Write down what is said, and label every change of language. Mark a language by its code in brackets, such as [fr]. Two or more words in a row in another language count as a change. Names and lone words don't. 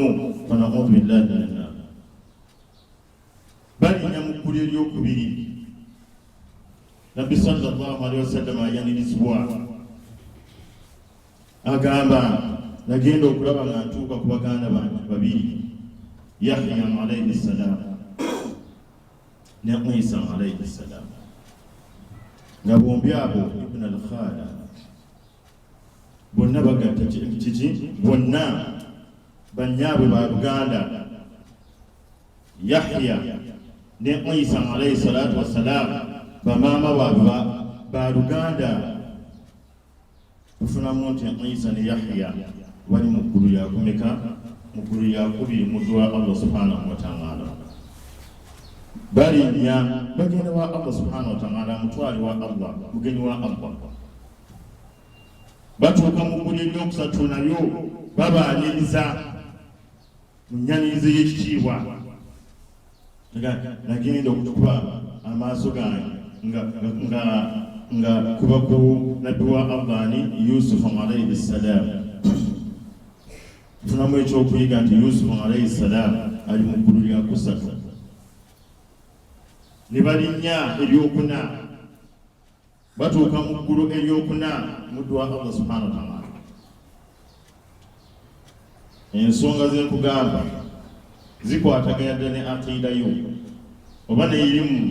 [ar] فنعوذ بالله من النار. [lg] Balinya mu ggulu eryokubiri. Nabbi [ar] صلى الله عليه وسلم [lg] ayanirizibwa, agamba nagenda okulaba nga ntuuka ku baganda bange babiri, Yahya [ar] عليه السلام [lg] ne Isa [ar] عليه السلام, [lg] nga bombi abo [ar] ابنا الخالة, [lg] bonna bagatta kiki, bonna bannyaabwe ba Luganda. Yahya ne Isa [ar] عليه الصلاة والسلام [lg] bamaama baabwe ba Luganda. Tufunamu nti Isa ne Yahya bali mu ggulu lya kumeka? Mu ggulu lya kubiri mu dduwa [ar] الله سبحانه وتعالى. [lg] Balinnya bagenda wa [ar] الله سبحانه وتعالى, [lg] mutwali wa Allah, mugenyi wa Allah. Batuuka mu ggulu eryokusatu nalyo babaaniriza mu nnyanize y'ekitiibwa. Nagenda okukuba amaaso gange nga kuba ku nabbi wa Allah ni Yusuf [ar] عليه السلام. [lg] Tufunamu ekyokuyiga nti Yusuf [ar] عليه السلام [lg] ali mu ggulu lya kusatu. Ne balinnya eryokuna, batuuka mu ggulu eryokuna mu dduwa [ar] الله سبحانه وتعالى. [lg] Ensonga ze nkugamba zikwataganya ddala ne aqida yo oba ne irimu.